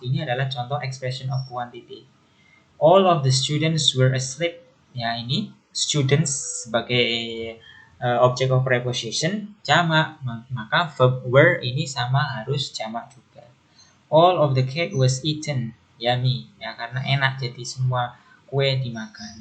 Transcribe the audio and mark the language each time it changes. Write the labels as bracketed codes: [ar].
[id] Ini adalah contoh expression of quantity. [en] All of the students were asleep. [id] Ya, ini students sebagai object of preposition jamak, maka verb were ini sama harus jamak juga. [en] All of the cake was eaten. Yummy. [id] Ya, karena enak jadi semua kue dimakan.